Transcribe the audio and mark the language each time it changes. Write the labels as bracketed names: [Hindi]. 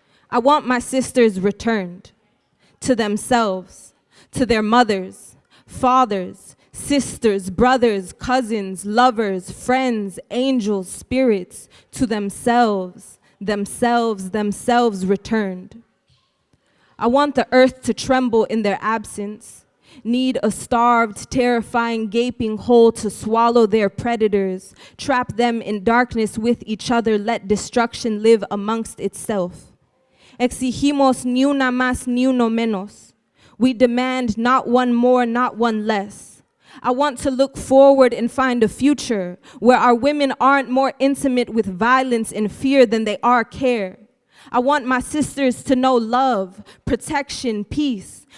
[English] I want my sisters returned to themselves, to their mothers, fathers, sisters, brothers, cousins, lovers, friends, angels, spirits, to themselves, themselves returned. I want the earth to tremble in their absence, need a starved, terrifying, gaping hole to swallow their predators, trap them in darkness with each other, let destruction live amongst itself. [Spanish] Exigimos ni una más ni uno menos. [English] We demand not one more, not one less. I want to look forward and find a future where our women aren't more intimate with violence and fear than they are care. I want my sisters to know love, protection, peace.